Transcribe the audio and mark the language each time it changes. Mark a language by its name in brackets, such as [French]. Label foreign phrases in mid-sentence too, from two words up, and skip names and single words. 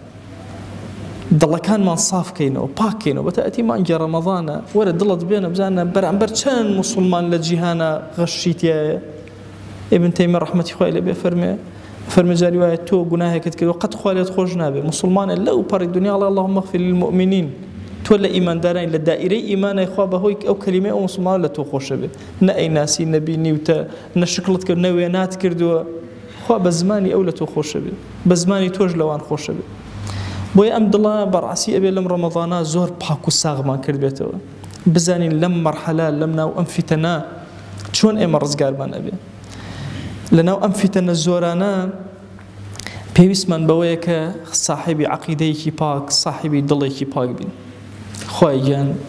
[Central Kurdish] دڵەکانمان سافکەینەوە پاکەینەوە بەتایبەتی مانگی ڕەمەضانە وەرە دڵت بێنە بزانە بەرامبەر چەند موسڵمان لە جیهانە غەشیتیایە ئیبن تەیمیە ڕەحمەتی خوای لێبێ فەرمێ جاری وایە تۆ گوناهێکت کردووە قەت خوا لێت خۆش نابێ موسڵمانە لەو پەڕی دنیا ئەڵێ [Arabic] اللهم اغفر للمؤمنین [Central Kurdish] تۆ لە ئیمانداران لە دائیرەی ئیمانای خوا بەهۆی ئەو کەلیمەی ئەو موسڵمان لە تۆ خۆشە بێ نە ئەیناسی نەبینی وتە نە شکڵت کرد نە وێنات کردووە خوا بە زمانی ئەو لە تۆ خۆشە بێ بە زمانی تۆش لەوان خۆشە بێ بۆیە ئەم دڵە بەڕاستی ئەبێ لەم ڕەمەضانە زۆر پاک و ساغمان کرد بێتەوە بزانین لەم مەرحەلە لەم ناو ئەم فیتەنە چۆن ئێمە ڕزگارمان ئەبێ لە ناو ئەم فیتەنە زۆرانە پێویستمان بەوەیە کە ساحیبی عەقیدەیەکی پاک ساحیبی دڵێکی پاک بین خوای گیان